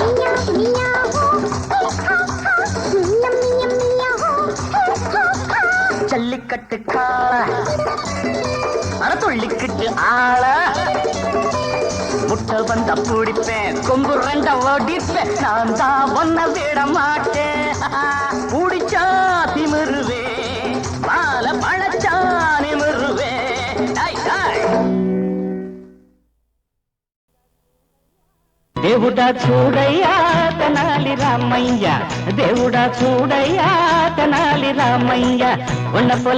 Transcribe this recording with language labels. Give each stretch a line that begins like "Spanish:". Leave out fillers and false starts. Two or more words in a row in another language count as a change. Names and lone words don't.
Tamil: ஜல்லிக்கட்டு காள துள்ளிக்கிட்டு ஆள முட்டை வந்த பிடிப்பேன் கொம்பு ரெண்ட ஓடிப்பேன் நான் தான் ஒன்ன விட மாட்டேன் பிடிச்சா திமிருவேன் பால பழச்சா நிமிருவேன்
Telugu: దేవుడా చూడయ్యా తెనాలి రామయ్య దేవుడా చూడయ్యా తెనాలి రామయ్య
Tamil: ஒன்ன போல